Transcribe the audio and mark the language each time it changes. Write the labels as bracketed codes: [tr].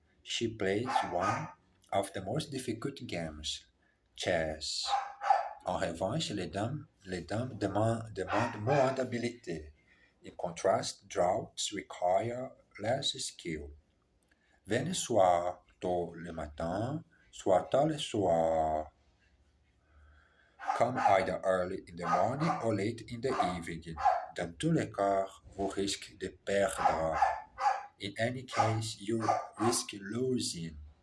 [en] She plays one of the most difficult games, chess. [fr] En revanche, les dames demandent moins d'habileté. [en] In contrast, draughts require less skill. [fr] Venez soit tôt le matin, soit tard le soir. [en] Come either early in the morning or late in the evening. [fr] Dans tous les cas, vous risquez de perdre. [en] In any case, you risk losing.